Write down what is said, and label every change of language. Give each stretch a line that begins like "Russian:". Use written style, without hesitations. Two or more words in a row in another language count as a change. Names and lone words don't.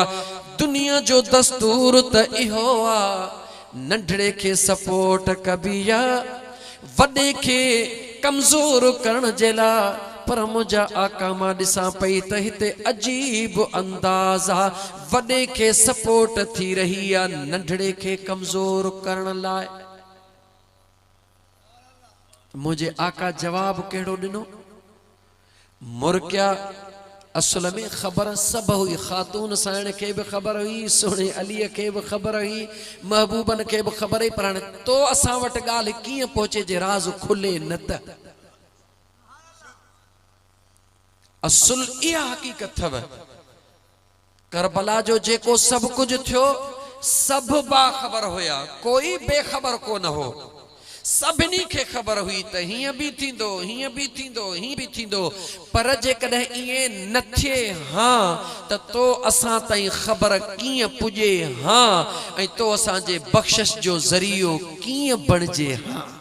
Sindhi: दुनिया जो दस्तूर त इहो आ, नंढड़े के सपोर्ट कबिया, वॾे के कमजोर करण जे ला। पर मुझा आका मां ॾिसां पई त हिते अजीब अंदाज़ आ, वॾे के सपोर्ट थी रही आ नंढड़े के कमजोर करण लाइ। मुझे आका जवाब कहिड़ो ॾिनो? मुर्किया असल में ख़बर सब हुई, ख़ातून साइण के भी ख़बर हुई, सोने अली के भी ख़बर हुई, महबूबन के भी ख़बर हुई, पर हाणे तो असां वटि ॻाल्हि कीअं पहुचे जे राज़ खुले न त। असुल इहा हक़ीक़त थव, करबला जो जेको सब कुछ थियो सब बाख़बर हुया, कोई बेखबर को न हो। सभिनी खे ख़बर हुई त हीअं भी थींदो, हीअं भी थींदो, हीअं भी थींदो। पर जेकॾहिं इएं न थिए हां त तो असां ताईं ख़बर कीअं पुॼे हां, ऐं तो असांजे बख़्शिश जो ज़रियो कीअं बणिजे हां।